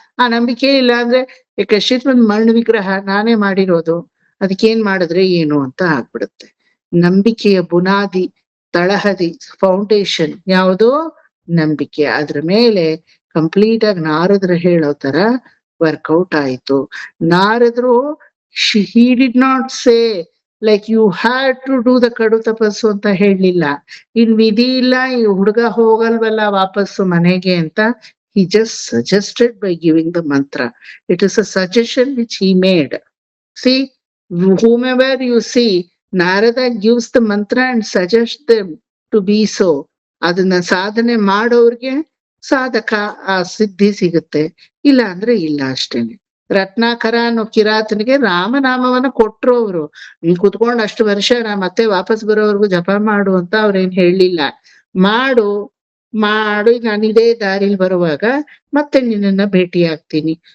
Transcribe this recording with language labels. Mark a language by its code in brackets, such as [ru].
[kn] ಆ ನಂಬಿಕೆ ಇಲ್ಲ ಅಂದ್ರೆ ಕಶ್ಚಿತ್ ಒಂದು ಮಣ್ಣು ವಿಗ್ರಹ ನಾನೇ ಮಾಡಿರೋದು, ಅದಕ್ಕೇನ್ ಮಾಡಿದ್ರೆ ಏನು ಅಂತ ಆಗ್ಬಿಡುತ್ತೆ. ನಂಬಿಕೆಯ ಬುನಾದಿ, ತಳಹದಿ, ಫೌಂಡೇಶನ್ ಯಾವುದು? ನಂಬಿಕೆ. ಅದ್ರ ಮೇಲೆ ಕಂಪ್ಲೀಟ್ ಆಗಿ ನಾರದ್ರು ಹೇಳೋ ತರ ವರ್ಕೌಟ್ ಆಯ್ತು. [en] ನಾರದ್ರು he did not say like you had to do the [kn] ಕಡು ತಪಸ್ಸು ಅಂತ ಹೇಳಲಿಲ್ಲ. ಇನ್ ವಿಧಿ ಇಲ್ಲ, ಈ ಹುಡುಗ ಹೋಗಲ್ವಲ್ಲ ವಾಪಸ್ಸು ಮನೆಗೆ ಅಂತ. [en] He just suggested by giving the mantra. It is a suggestion which he made. See, whomever you see, Narada gives the mantra and suggests them to be so. [kn] ಅದನ್ನ ಸಾಧನೆ ಮಾಡೋರ್ಗೆ ಸಾಧಕ ಆ ಸಿದ್ಧಿ ಸಿಗುತ್ತೆ, ಇಲ್ಲ ಅಂದ್ರೆ ಇಲ್ಲ ಅಷ್ಟೇನೆ. ರತ್ನಾಕರ ಅನ್ನೋ ಕಿರಾತನಿಗೆ ರಾಮನಾಮವನ್ನ ಕೊಟ್ರು ಅವರು. ನೀನ್ ಕುತ್ಕೊಂಡು ಅಷ್ಟು ವರ್ಷ ಮತ್ತೆ ವಾಪಸ್ ಬರೋವರೆಗೂ ಜಪ ಮಾಡು ಅಂತ ಅವ್ರೇನ್ ಹೇಳಲಿಲ್ಲ. ಮಾಡು ನಾನು ಇದೇ ದಾರಿಲಿ ಬರುವಾಗ ಮತ್ತೆ ನಿನ್ನನ್ನ ಭೇಟಿ ಆಗ್ತೀನಿ.